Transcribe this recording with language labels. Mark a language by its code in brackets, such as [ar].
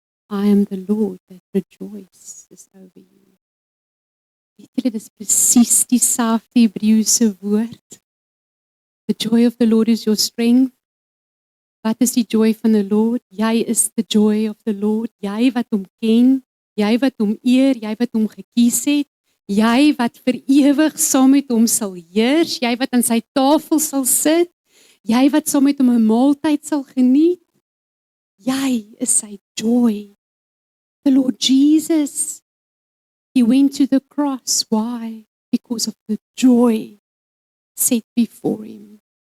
[en] I am the Lord that rejoices over you. [af] Weet julle, dis presies dieselfde Hebreëse woord. [en] The joy of the Lord is your strength. [af] Wat is die [en] joy van the Lord? [af] Jy is [en] the joy of the Lord. [af] Jy wat hom ken, jy wat hom eer, jy wat hom gekies het, jy wat vir ewig saam met hom sal heers, jy wat aan sy tafel sal sit, jy wat saam met hom 'n maaltyd sal geniet. Jy is sy joy. [en] The Lord Jesus, he went to the cross. Why? Because of the joy set before him.